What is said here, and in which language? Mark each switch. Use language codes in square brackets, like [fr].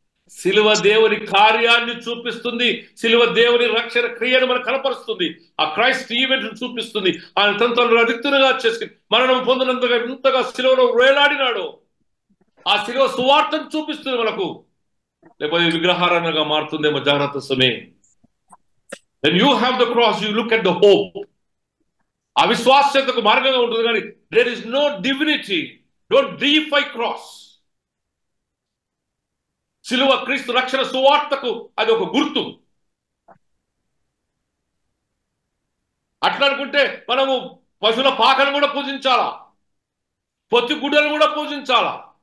[te] సిలువ దేవుని కార్యాన్ని చూపిస్తుంది. సిలువ దేవుని రక్షణ క్రియను మనకు కనపరుస్తుంది. ఆ క్రైస్ట్ ఈవెంట్ చూపిస్తుంది. ఆయన తనను అధిక్తునిగా చేసుకుని మరణం పొందినంతగా ఇంతగా సిలువలో వేలాడినాడు. ఆ సిలువ సువార్తను చూపిస్తుంది మనకు. లేకపోతే విగ్రహారాధనగా మారుతుందేమో, జాగ్రత్త సుమే. [en] When you have the cross, you look at the hope. [te] ఆ విశ్వాసతకు మార్గంగా ఉంటుంది, కానీ [en] there is no divinity. Don't deify cross. [te] సిలువ క్రీస్తు రక్షణ సువార్తకు అది ఒక గుర్తు. అట్లా అనుకుంటే మనము పశువుల పాకను కూడా పూజించాలా, పొత్తి గుడ్డలు కూడా పూజించాలా?